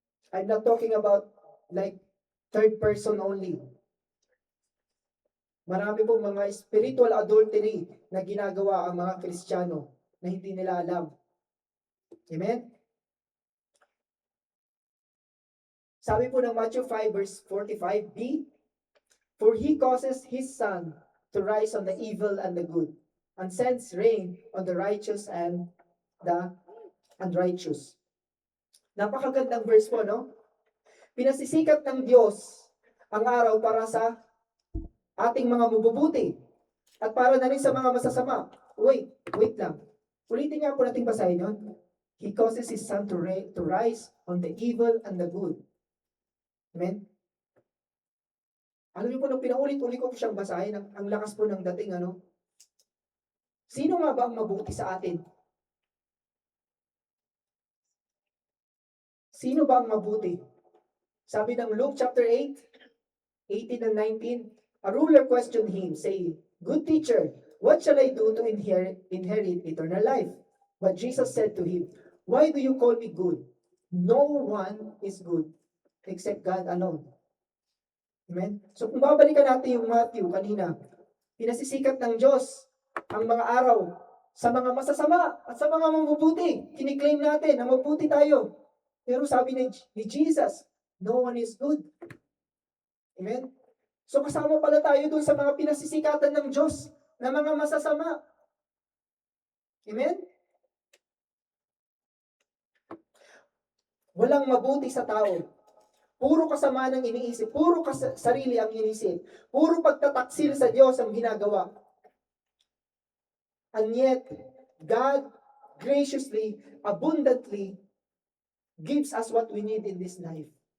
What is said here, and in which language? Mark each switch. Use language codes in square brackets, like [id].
[en] I'm not talking about like third person only. [tl] Marami pong mga spiritual adultery na ginagawa ang mga Kristiyano na hindi nila alam. Amen? Sabi po ng [en] Matthew 5 verse 45b, for he causes his sun to rise on the evil and the good, and sends rain on the righteous and the unrighteous. [tl] Napakagandang verse po, no? Pinasisikat ng Diyos ang araw para sa ating mga mabubuti at para na rin sa mga masasama. Wait lang. Ulitin nga po nating basahin yun. [en] He causes his sun to rise on the evil and the good. Amen? [tl] Alam niyo po, nung pinaulit-ulit ko siyang basahin, ang lakas po ng dating, ano? Sino nga ba ang mabuti sa atin? Sino ba ang mabuti? Sabi ng [en] Luke chapter 8, 18 and 19, a ruler questioned him, saying, good teacher, what shall I do to inherit eternal life? But Jesus said to him, why do you call me good? No one is good except God alone. Amen? [tl] So kung babalikan natin yung Matthew kanina, pinasisikat ng Diyos ang mga araw sa mga masasama at sa mga mabubuti. Kiniklaim natin na mabuti tayo. Pero sabi ni Jesus, [en] no one is good. Amen? [tl] So kasama pala tayo dun sa mga pinasisikatan ng Diyos na mga masasama. Amen? Walang mabuti sa tao. Puro kasama ng iniisip. Puro sarili ang iniisip. Puro pagtataksil sa Diyos ang ginagawa. [en] And yet, God graciously, abundantly, gives us what we need in this life.